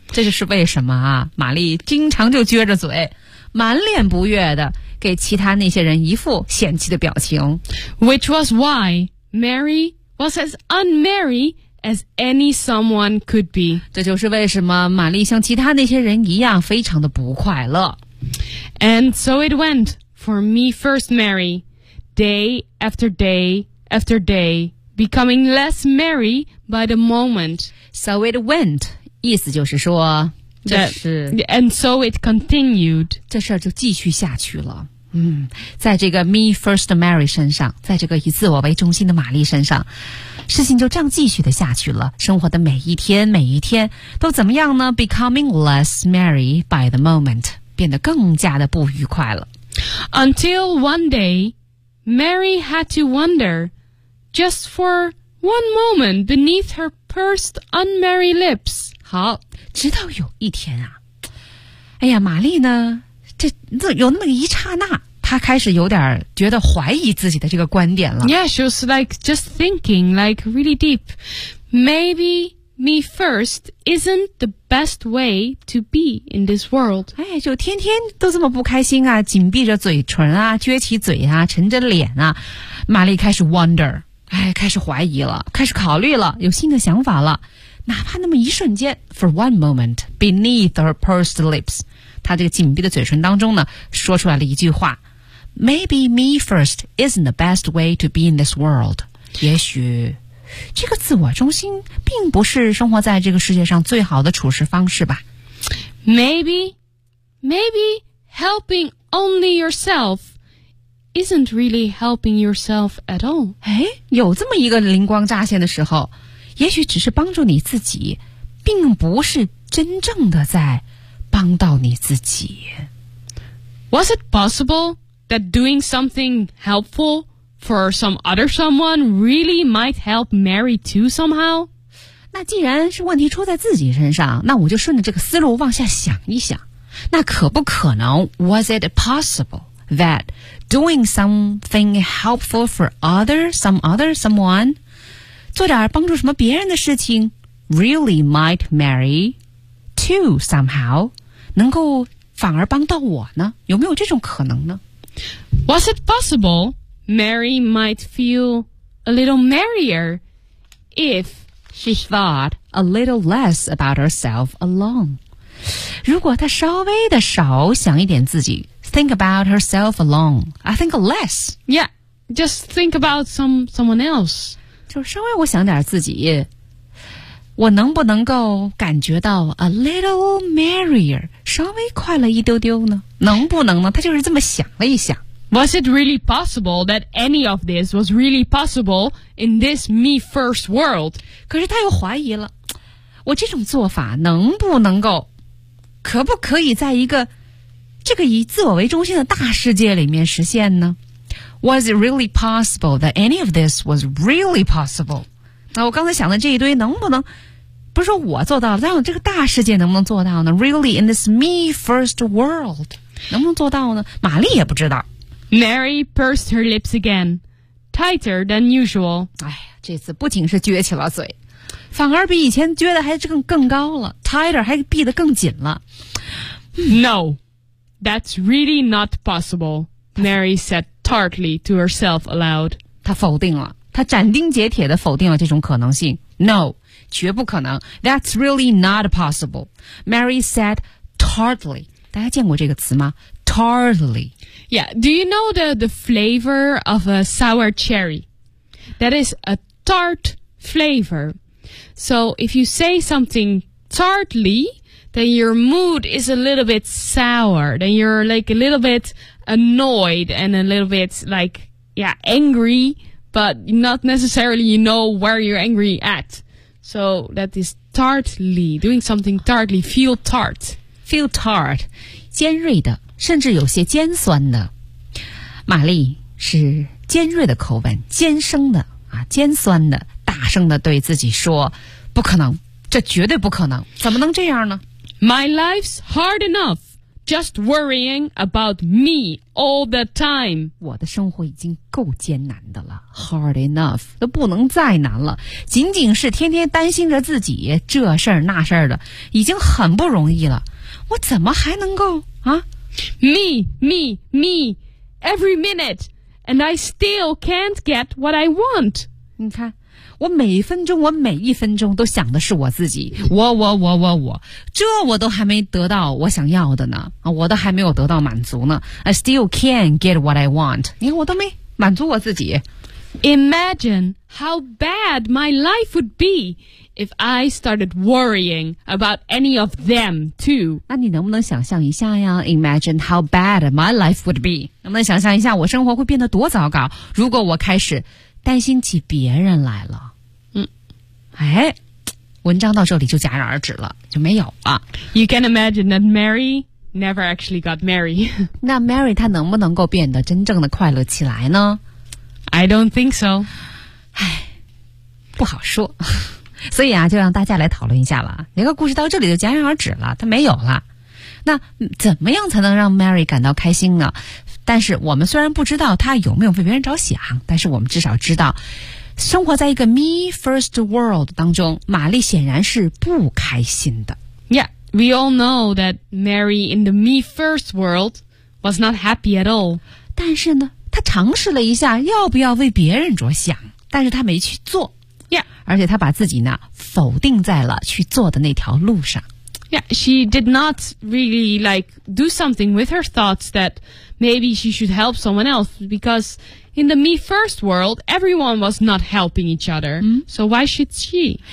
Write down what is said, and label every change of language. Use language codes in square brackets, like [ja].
[zh] 这就是为什么啊，玛丽经常就撅着嘴，满脸不悦的给其他那些人一副嫌弃的表情。 [en] Which was why Mary was as unmarry as any someone could be. [zh] 这就是为什么玛丽像其他那些人一样非常的不快乐。 [en] And so it went for me first Mary, day after day after day. Becoming less merry by the moment. So it went. [zh] 意思就是说，这是 [en] And so it continued. [zh] 这事儿就继续下去了。在这个 me first Mary 身上，在这个以自我为中心的玛丽身上，事情就这样继续的下去了。生活的每一天，每一天都怎么样呢？ [en] Becoming less merry by the moment. [zh] 变得更加的不愉快了。 [en] Until one day, Mary had to wonder... Just for one moment beneath her pursed unmerry lips. [zh] 好，直到有一天啊，哎呀，玛丽呢，这有那么一刹那，她开始有点觉得怀疑自己的这个观点了。 [en] Yeah, she was like just thinking like really deep. Maybe me first isn't the best way to be in this world. [zh] 哎，就天天都这么不开心啊，紧闭着嘴唇啊，撅起嘴啊，沉着脸啊，玛丽开始 wonder. 哎，开始怀疑了，开始考虑了，有新的想法了。哪怕那么一瞬间 ， [en] for one moment beneath her pursed lips， [zh] 她这个紧闭的嘴唇当中呢，说出来了一句话 ： [en] Maybe me first isn't the best way to be in this world。 [zh] 也许这个自我中心并不是生活在这个世界上最好的处事方式吧。 [en] Maybe helping only yourself isn't really helping yourself at all. [zh] 哎，有这么一个灵光乍现的时候，也许只是帮助你自己，并不是真正的在帮到你自己。 [en] Was it possible that doing something helpful for some other someone really might help Mary too somehow? [zh] 那既然是问题出在自己身上，那我就顺着这个思路往下想一想。那可不可能 , [en] was it possible that doing something helpful for someone, [zh] 做点帮助什么别人的事情 , [en] really might marry to somehow, [zh] 能够反而帮到我呢？有没有这种可能呢 [en] ?Was it possible Mary might feel a little merrier if she thought a little less about herself alone? [zh] 如果她稍微的少想一点自己 [en] think about herself alone, I think less. Yeah, just think about someone else. [zh] 就稍微我想点自己，我能不能够感觉到 [en] a little merrier, [zh] 稍微快乐一丢丢呢？能不能呢？她就是这么想了一想。 [en] Was it really possible that any of this was really possible in this me first world? [zh] 可是她又怀疑了，我这种做法能不能够可不可以在一个这个以自我为中心的大世界里面实现呢 [en] ?Was it really possible that any of this was really possible? [zh] 那我刚才想的这一堆能不能不是说我做到了，但这个大世界能不能做到呢 ? [en] Really in this me first world? [zh] 能不能做到呢？玛丽也不知道。 [en] Mary pursed her lips again, tighter than usual. [zh] 哎呀，这次不仅是撅起了嘴。反而比以前撅的还更高了 , [en] tighter, [zh] 还闭得更紧了。 [en] No, that's really not possible, Mary said tartly to herself aloud. [zh] 她否定了，她斩钉截铁地否定了这种可能性。 [en] No, [zh] 绝不可能 [en] ,that's really not possible, Mary said tartly. [zh] 大家见过这个词吗 ?tartly. [en] Yeah, do you know the flavor of a sour cherry? That is a tart flavor. So if you say something tartly, then your mood is a little bit sour. Then you're like a little bit annoyed and a little bit like, yeah, angry, but not necessarily you know where you're angry at. So that is tartly, doing something tartly, feel tart. Feel tart, [zh] 尖锐的甚至有些尖酸的。玛丽是尖锐的口吻尖声的啊，尖酸的。大声地对自己说不可能这绝对不可能怎么能这样呢 [en] My life's hard enough just worrying about me all the time [zh] 我的生活已经够艰难的了 [en] hard enough [zh] 都不能再难了仅仅是天天担心着自己这事儿那事儿的已经很不容易了我怎么还能够啊 [en] me every minute and I still can't get what I want [zh] 你看我每分钟我每一分钟都想的是我自己我这我都还没得到我想要的呢我都还没有得到满足呢 [en] I still can't get what I want [zh] 你看我都没满足我自己 [en] Imagine how bad my life would be if I started worrying about any of them too [zh] 那你能不能想象一下呀 [en] Imagine how bad my life would be [zh] 能不能想象一下我生活会变得多糟糕如果我开始担心起别人来了哎，文章到这里就戛然而止了，就没有了。 [en] You can imagine that Mary never actually got married. [zh] 那 Mary 她能不能够变得真正的快乐起来呢 [en] ？I don't think so. [zh] 哎，不好说。所以啊，就让大家来讨论一下了。一个故事到这里就戛然而止了，它没有了。那怎么样才能让 Mary 感到开心呢？但是我们虽然不知道她有没有为别人着想，但是我们至少知道。生活在一个 me first world 当中玛丽显然是不开心的 [en] Yeah, we all know that Mary in the me first world was not happy at all [zh] 但是呢她尝试了一下要不要为别人着想但是她没去做 [en] Yeah [zh] 而且她把自己呢否定在了去做的那条路上 [en] Yeah, she did not really like do something with her thoughts that maybe she should help someone else becauseIn the me first world, everyone was not helping each other.、So why should she?